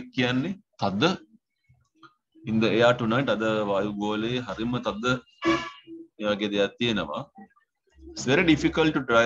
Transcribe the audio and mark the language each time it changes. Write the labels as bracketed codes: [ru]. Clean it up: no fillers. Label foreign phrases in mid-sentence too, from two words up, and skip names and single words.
[si] කියන්නේ තද [en] in the air tonight [si] අද වායු ගෝලයේ හරිම තද ඒ වගේ දෙයක් තියෙනවා [en] It's very difficult to drive.